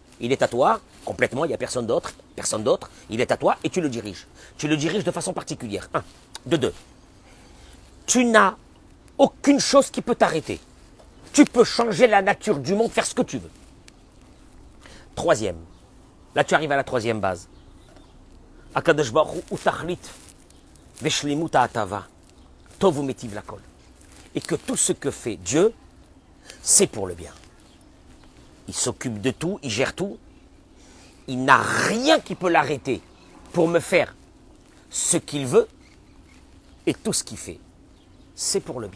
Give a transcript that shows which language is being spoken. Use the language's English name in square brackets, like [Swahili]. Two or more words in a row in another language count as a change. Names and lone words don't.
[French] Il est à toi, complètement, il n'y a personne d'autre. Il est à toi et tu le diriges. Tu le diriges de façon particulière. 1. De 2. Tu n'as aucune chose qui peut t'arrêter. Tu peux changer la nature du monde, faire ce que tu veux. Troisième. Là, tu arrives à la troisième base. [Hebrew] הקדוש ברוך הוא ותכלית ושלמות ההטבה טוב ומטיב לכל. [French] Et que tout ce que fait Dieu, c'est pour le bien. Il s'occupe de tout, il gère tout. Il n'a rien qui peut l'arrêter pour me faire ce qu'il veut. Et tout ce qu'il fait, c'est pour le bien.